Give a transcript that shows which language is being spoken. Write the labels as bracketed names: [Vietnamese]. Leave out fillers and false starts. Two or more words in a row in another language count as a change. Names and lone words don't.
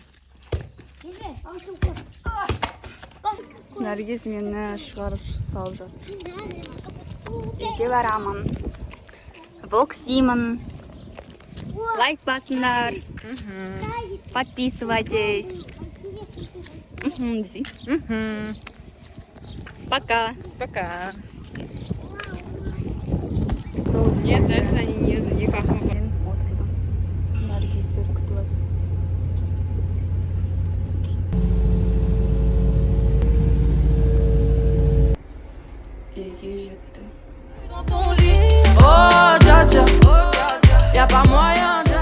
[Russian] Держи, а у тебя кошка? [Kazakh] Наргиз мені шығарып салып жатыр. Үйге барамын. Влог істеймін. Лайк басыңдар. [Russian] Подписывайтесь. Пока. Пока. Нет, дальше они никак не будут. [Kazakh] Отырдым. Наргиздер күтіп жатыр. Үйге жеттім. [French] Oh, dja dja. Y'a pas moyen.